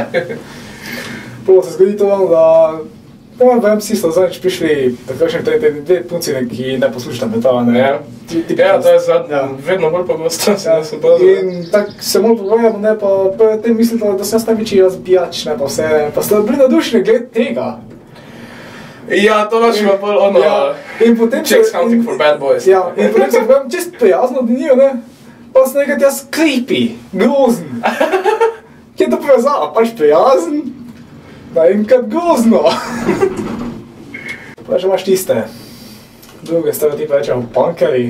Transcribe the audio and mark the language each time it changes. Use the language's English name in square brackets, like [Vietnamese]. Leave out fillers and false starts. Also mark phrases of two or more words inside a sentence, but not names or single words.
[Slovenian] Prvo se zgodi to, da vem si sta zadnjič prišli takšne dve punci, ki ne poslušata metala, ne? Ja, to je vedno bolj pogosto, se nas opazuje. In tako se malo pogovarjamo, ne, pa te mislite, da sem jaz največji razbijač, ne, pa vse, pa ste bili nadušeni glede tega. Ja, to naš ima bolj ono, [English] chicks hunting for bad boys. [Slovenian] Ja, in potem se povem čist prijazno od njiju, ne, pa sem nekaj jaz creepy, grozen. Kje je to povezava, pač prijazen? Da in kad grozno. Pa že imaš tiste druge stereotipe, rečemo punkeri.